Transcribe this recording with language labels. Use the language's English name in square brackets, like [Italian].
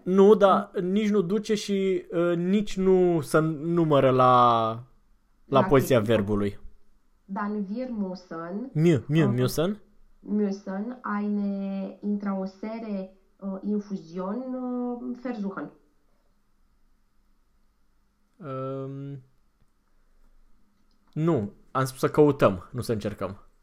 [Romanian] Nu, dar nici nu duce și nici nu se numără la, la poziția verbului. [German] Dann wir müssen... Müssen. Müssen eine intraosere infusion versuchen. [Romanian] Nu, am spus să căutăm, nu să încercăm.